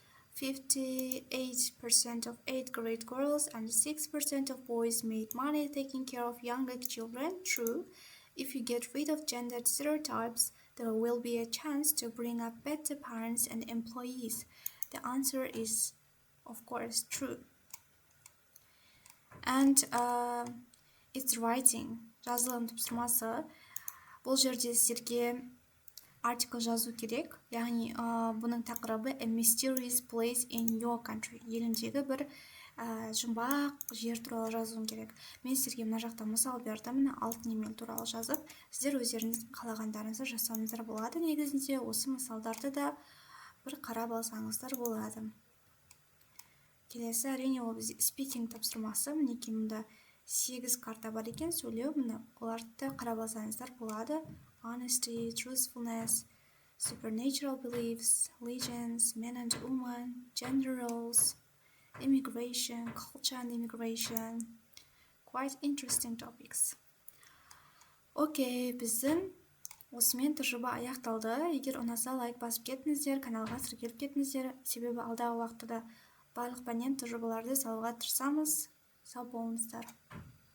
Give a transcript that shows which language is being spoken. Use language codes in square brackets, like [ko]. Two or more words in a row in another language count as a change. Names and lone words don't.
[en] 58% of 8th grade girls and 6% of boys made money taking care of younger children. True. If you get rid of gender stereotypes, there will be a chance to bring up better parents and employees. The answer is, of course, true. And it's writing. [kk] Жазылым тапсырмасы. Бұл жерде сіздерге артикл жазу керек. Яғни бұның тақырыбы [en] a mysterious place in your country. [kk] Еліңдегі бір жұмбақ жер туралы жазуым керек. Мен сіздерге мына жақта мысал бердім. Алтын емел туралы жазып, сіздер өздеріңіз қалағандарыңызды жасаңыздар болады. Негізінде осы мысалдарды да бір қарап алсаңыздар болады. Келесі әрине ол бізде speaking тапсырмасы. Мінекей мұнда 8 карта бар екен, сөйлеу. Мына оларды қарап алсаңыздар болады. [en] Honesty, truthfulness, supernatural beliefs, legends, men and women, gender roles, immigration, culture and immigration. Quite interesting topics. [kk] Окей, біздің осымен тәжірибе аяқталды. Егер ұнаса лайк басып кетіңіздер, каналға тіркеліп кетіңіздер. Себебі алдағы уақытта барлық пәннен тәжірибелерді салуға тырысамыз. Сау болыңыздар.